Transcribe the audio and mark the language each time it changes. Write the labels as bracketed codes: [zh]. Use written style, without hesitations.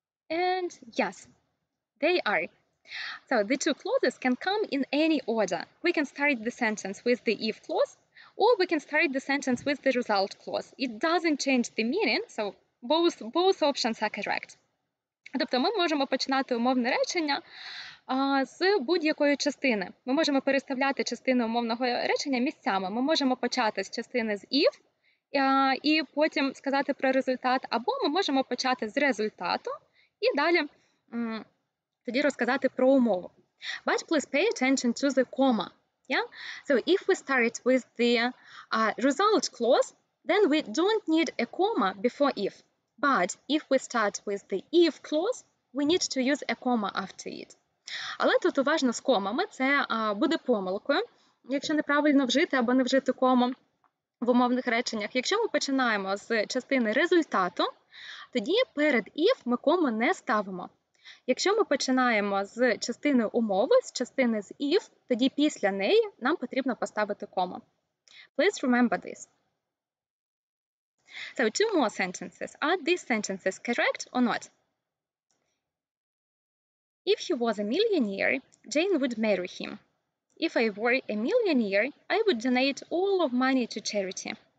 [en] And yes, they are. So the 2 clauses can come in any order. We can start the sentence with the if clause, or we can start the sentence with the result clause. It doesn't change the meaning, so both options are correct. [uk] Тобто ми можемо починати умовне речення з будь-якої частини. Ми можемо переставляти частини умовного речення місцями. Ми можемо почати з частини з if і потім сказати про результат, або ми можемо почати з результату і далі тоді розказати про умову. [en] But please pay attention to the comma. Yeah? So if we start with the result clause, then we don't need a comma before if. But if we start with the if clause, we need to use a comma after it. [uk] Але тут уважно з комами, це буде помилкою, якщо неправильно вжити або не вжити кому в умовних реченнях. Якщо ми починаємо з частини результату, тоді перед if ми кому не ставимо. Якщо ми починаємо з частини умови, з частини з if, тоді після неї нам потрібно поставити кому. [en] Please remember this. So 2 more sentences. Are these sentences correct or not? If he was a millionaire, Jane would marry him. If I were a millionaire, I would donate all of money to charity.